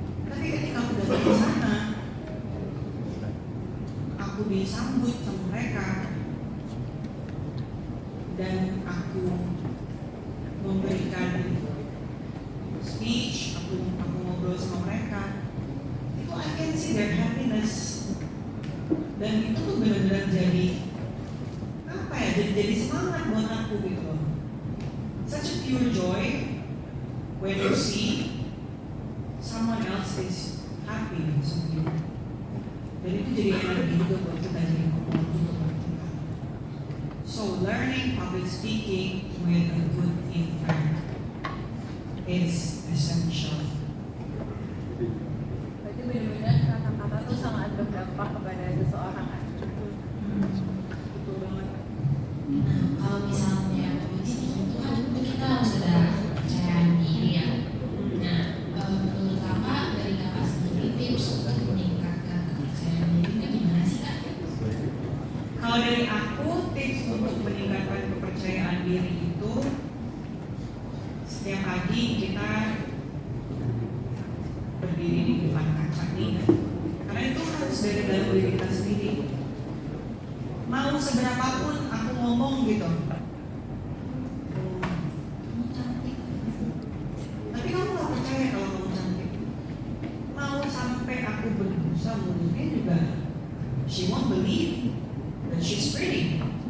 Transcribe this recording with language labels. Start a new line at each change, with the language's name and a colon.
Indonesian: Tapi ketika aku datang ke sana, aku disambut sama mereka dan aku memberikan speech, aku ngobrol sama mereka. Itu
English: I can see their happiness,
Indonesian: dan itu tuh benar-benar jadi apa ya? Jadi semangat buat aku gitu loh.
English: Such a pure joy when you see someone else is happy because of you.
Indonesian: Dan itu jadi energi juga buat kita, jadi kekuatan juga buat kita.
English: So learning public speaking with a good impact is essential.
Indonesian: Berarti benar-benar kata-kata tuh sangat berdampak kepada seseorang kan? Betul banget. Nah, kalau misalnya public speaking itu kan kita harus ada kepercayaan diri ya. Nah, menurut kakak, dari kakak sendiri tips untuk meningkatkan kepercayaan diri itu gimana sih kak? Kalau dari aku, tips untuk meningkatkan kepercayaan diri itu, setiap pagi kita berdiri di depan kaca nih ya. Karena itu harus dari dalam diri kita sendiri. Mau seberapapun aku ngomong gitu, kamu cantik, tapi kamu gak percaya kalau kamu cantik. Mau sampai aku berbusa mulutnya juga,
English: she won't believe that she's pretty.